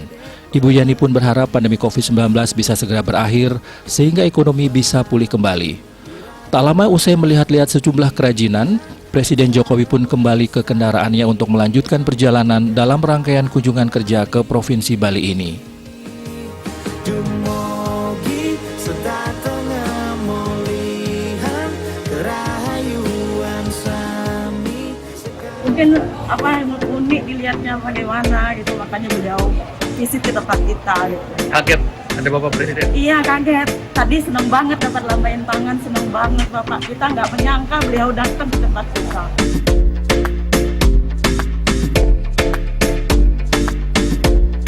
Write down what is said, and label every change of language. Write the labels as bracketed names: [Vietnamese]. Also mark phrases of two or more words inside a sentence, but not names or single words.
[Indonesian] Ibu Yani pun berharap pandemi COVID-19 bisa segera berakhir sehingga ekonomi bisa pulih kembali. Tak lama usai melihat-lihat sejumlah kerajinan, Presiden Jokowi pun kembali ke kendaraannya untuk melanjutkan perjalanan dalam rangkaian kunjungan kerja ke Provinsi Bali ini. [Balinese] Dumogi sedatengah mulihan kerahayuan sami. [Indonesian] Mungkin unik dilihatnya bagaimana gitu, makanya beliau visit ke tempat kita gitu. Kaget ada Bapak Presiden? Iya kaget, tadi seneng banget dapat lambaian tangan, seneng banget Bapak. Kita nggak menyangka beliau datang ke tempat kita.